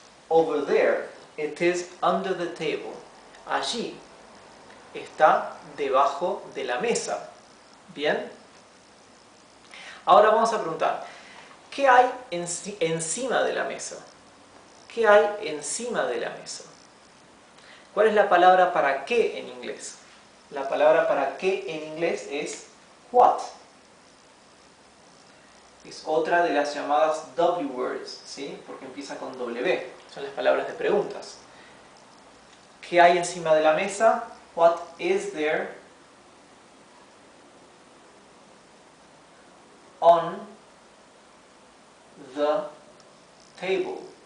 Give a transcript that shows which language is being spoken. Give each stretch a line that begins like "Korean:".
English: Over there, it is under the table.
Spanish: Allí está debajo de la mesa. ¿Bien? Ahora vamos a preguntar, ¿qué hay encima de la mesa? ¿Qué hay encima de la mesa? ¿Cuál es la palabra para qué en inglés? La palabra para qué en inglés es what. Es otra de las llamadas W words, ¿sí? Porque empieza con W. Son las palabras de preguntas. ¿Qué hay encima de la mesa?
English: What is there on the table?